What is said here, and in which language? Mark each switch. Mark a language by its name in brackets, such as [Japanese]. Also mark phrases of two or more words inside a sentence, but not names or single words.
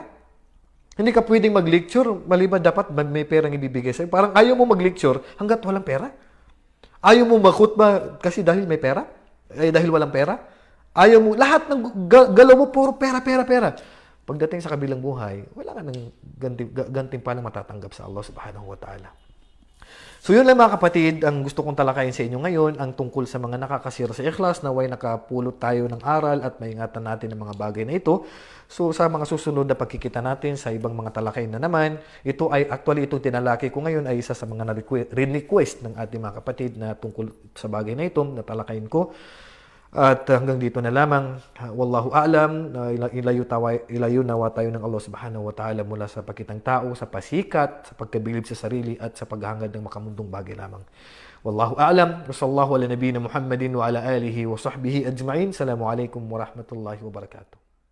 [Filipino] Hindi ka pwedeng mag-lecture maliban dapat may perang ibibigay sa'yo. Parang ayaw mo mag-lecture hanggat walang pera? Ayaw mo mag-khutbah kasi dahil may pera? Dahil walang pera? Ayaw mo, lahat ng galaw mo puro pera. Pagdating sa kabilang buhay, wala ka ng gantimpalang matatanggap sa Allah [Arabic] سبحانه وتعالى. [Filipino] So yun lang mga kapatid, ang gusto kong talakayin sa inyo ngayon, ang tungkol sa mga nakakasira sa ikhlas, naway nakapulot tayo ng aral at maingatan natin ang mga bagay na ito. So sa mga susunod na pagkikita natin sa ibang mga talakayin na naman, itong tinalaki ko ngayon ay isa sa mga request ng ating mga kapatid na tungkol sa bagay na ito, na talakayin ko. At hanggang dito na lamang. [Arabic] والله أعلم. [Filipino] Ilayo nawa tayo ng Allah [Arabic] سبحانه وتعالى [Filipino] mula sa pakitang tao, sa pasikat, sa pagkabilib sa sarili, at sa paghahangad ng makamundong bagay lamang. [Arabic] والله أعلم. وصلى الله على نبينا محمد وعلى آله وصحبه أجمعين. السلام عليكم ورحمة الله وبركاته.